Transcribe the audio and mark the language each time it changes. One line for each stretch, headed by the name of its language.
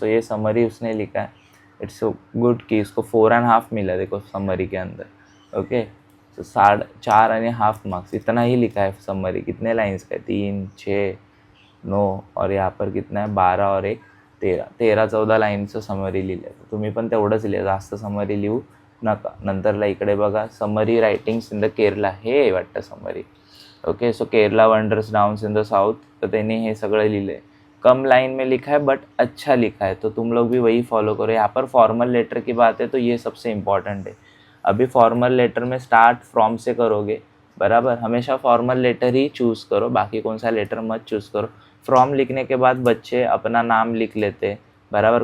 Hindi: सो ये समरी उसने लिखा है, इट्स गुड कि इसको 4.5 मिला देखो समरी के अंदर, ओके। सो 4.5 मार्क्स इतना ही लिखा है समरी। कितने लाइन्स का है, 3, 6, 9 और यहाँ पर कितना है 12 और 1
Marathi: 13-14 लाईनचं समरी लिहिलं. तुम्ही पण तेवढंच लिहा, जास्त समरी लिहू नका. नंतरला इकडे बघा summary
English: writings in the Kerala,
Marathi: हे वाटतं summary, okay. So
English: Kerala wonders downs in the south,
Marathi: तो त्यांनी हे सगळं लिहिलं आहे.
Hindi: कम लाइन में लिखा है बट अच्छा लिखा है, तो तुम लोग भी वही फॉलो करो. यहाँ पर फॉर्मल लेटर की बात है तो ये सबसे इम्पॉर्टेंट है. अभी फॉर्मल लेटर में स्टार्ट फ्रॉम से करोगे, बराबर. हमेशा फॉर्मल लेटर ही चूज़ करो, बाकी कौन सा लेटर मत चूज़ करो. फ्रॉम लिखने के बाद बच्चे अपना नाम लिख लेते, बराबर.